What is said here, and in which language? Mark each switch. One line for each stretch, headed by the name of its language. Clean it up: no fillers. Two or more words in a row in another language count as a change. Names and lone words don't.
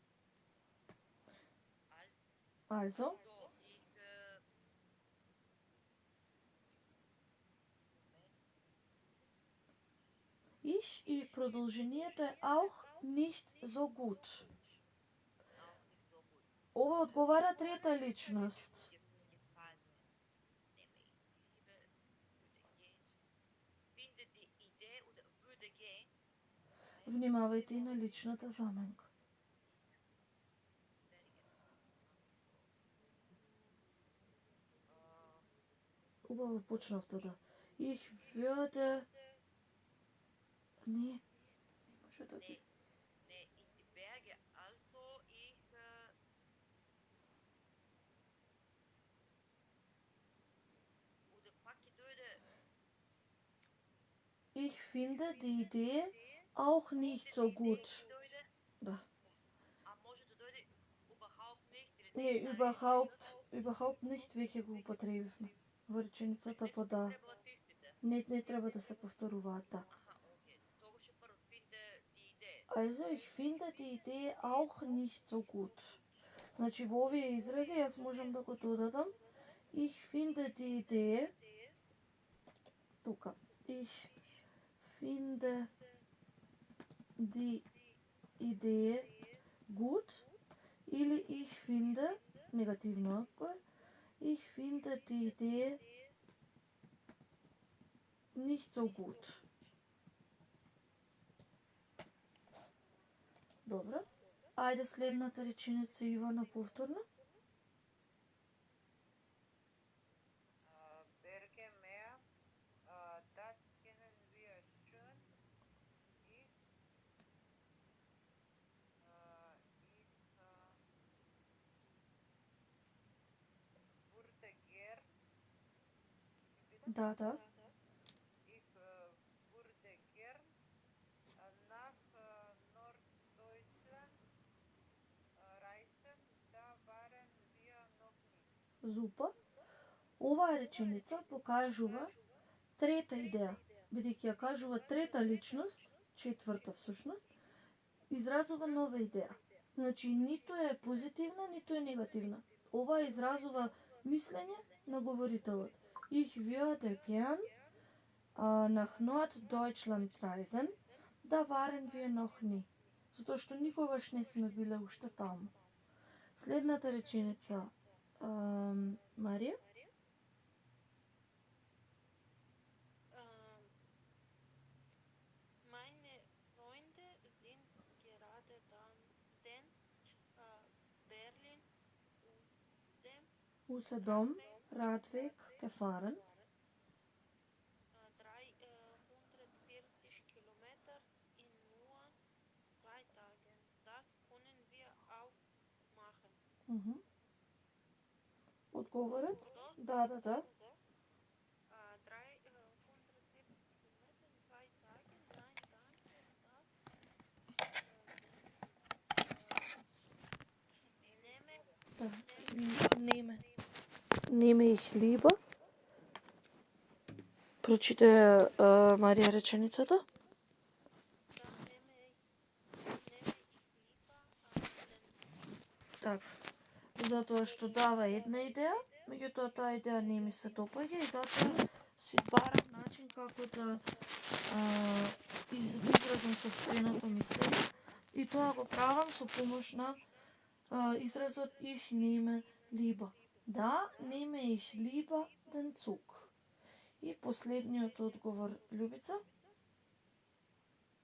German: Also, ich
Macedonian: и продолжението е
German: auch nicht so gut.
Macedonian: Ова одговара трета личност. Внимавајте и на личната заменка. Убаво почнавте да.
German: Ich würde...
Macedonian: Не може да би. Не,
German: in die Berge, also ich oder
Macedonian: pак ќе дојде
German: Ich finde die Idee auch nicht so gut.
Macedonian: Да. А може да дојде
German: überhaupt nicht
Macedonian: или Не,
German: überhaupt nicht
Macedonian: веќе го употребивме во реченицата по да. требало тистите. Не треба да се повторуваат, да. Аха, окей. Тогаш е прво
German: finde die Idee. Also, ich finde die Idee auch nicht so gut.
Macedonian: Значи, во овие изрази јас можам да го додадам.
German: Ich finde die Idee... Тука. Ich finde die Idee gut. Или ich finde...
Macedonian: Негативно ако е.
German: Ich finde die Idee nicht so gut.
Macedonian: Добро. Ајде следната реченица, Ивана, повторно.
German: Berge, Meer, das kennen wir schon. Ich würde gern. Да, да. Ich würde gern nach Norddeutschland reisen. Da waren wir noch nicht.
Macedonian: Зупа. Оваа реченица покажува трета идеја, бидејќи ја кажува трета личност, четврта всушност, изразува нова идеја. Значи, ниту е позитивна, ниту е негативна. Ова изразува мислење на говорителот.
German: Ich würde gern nach Norddeutschland reisen, da waren wir noch nie.
Macedonian: Затоа што никогаш не сме биле уште таму. Следната реченица, Марија.
German: Meine Freunde sind gerade den Berlin Usedom Radweg gefahren. 340 Kilometer in nur 3 Tagen. Das können wir auch machen.
Macedonian: Одговорот? Да, да, да.
German: 340 Kilometer in 3 Tagen. 3 Tagen. Nehme ich lieber.
Macedonian: Прочите Марија реченицата. Така. Затоа што дава една идеја, меѓутоа таа идеја не ми се допаѓа и затоа си барам начин како да изразам сопственото мислење и тоа го правам со помош на изразот
German: ich nehme lieber. Да, nehme ich lieber den Zug.
Macedonian: И последниот одговор, Љубица.